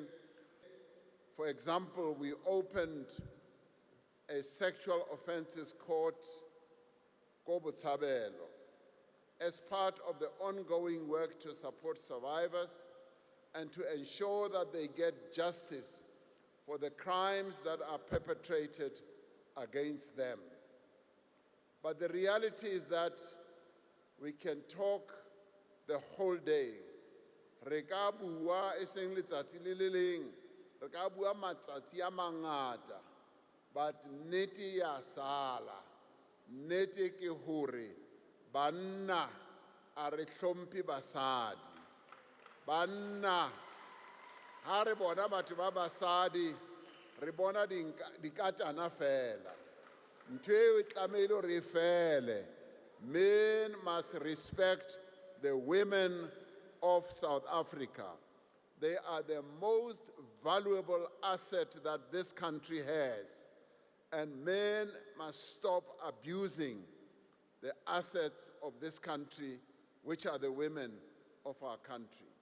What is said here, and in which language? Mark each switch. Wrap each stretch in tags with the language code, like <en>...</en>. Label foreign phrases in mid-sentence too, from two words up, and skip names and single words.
<en>For example, we opened a sexual offences court, Kobotshabelo, as part of the ongoing work to support survivors and to ensure that they get justice for the crimes that are perpetrated against them. But the reality is that we can talk the whole day.</en> <st>Re ka bua e seng letsatsi le le leng, re ka bua matsatsi a mangata, but nnete ya sala. Nnete ke hore banna a re hlomphe basadi. Banna ha re bona batho ba basadi re bona dikatana fela. Ntho eo e tlamehile hore e fele.</st> <en>Men must respect the women of South Africa. They are the most valuable asset that this country has. And men must stop abusing the assets of this country, which are the women of our country.</en>